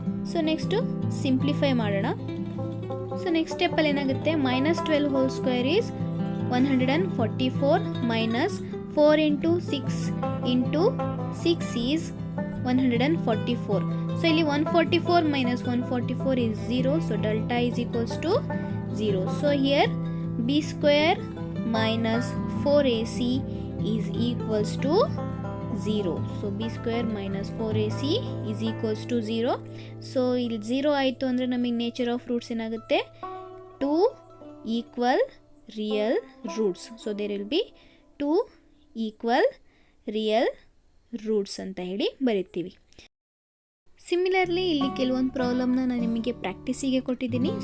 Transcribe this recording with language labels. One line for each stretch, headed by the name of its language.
English: So next simplify ಮಾಡೋಣ. So next ಸ್ಟೆಪ್ಪಲ್ಲಿ ಏನಾಗುತ್ತೆ, minus 12 whole square is 144 minus 4 into 6 into 6 is 144. So ಇಲ್ಲಿ 144 minus 144 is 0. So delta is equals to 0. So here b square minus 4ac is equals to 0. So b square minus 4ac is equals to 0.
Kannada: So ಇಲ್ಲಿ 0 ಆಯಿತು ಅಂದರೆ ನಮಗೆ nature of roots ಏನಾಗುತ್ತೆ, 2 equal real roots.
English: so there will be 2 equal real roots
Kannada: ಅಂತ ಹೇಳಿ ಬರಿತೀವಿ. Similarly ಇಲ್ಲಿ ಕೆಲವೊಂದು ಪ್ರಾಬ್ಲಮ್ನ ನಾನು ನಿಮಗೆ ಪ್ರಾಕ್ಟೀಸಿಗೆ ಕೊಟ್ಟಿದ್ದೀನಿ.